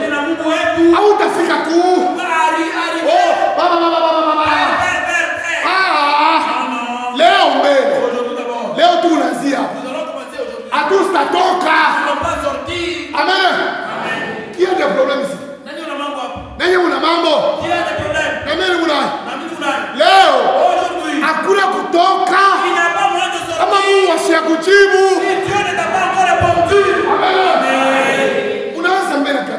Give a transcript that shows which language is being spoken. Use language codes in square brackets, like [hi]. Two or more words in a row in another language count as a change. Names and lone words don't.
[fr] Amen. Qui a des problèmes ici? Qui a des problèmes? [sw] Leo hakuna kutoka kama Mungu ashakujibu. Unaweza mbele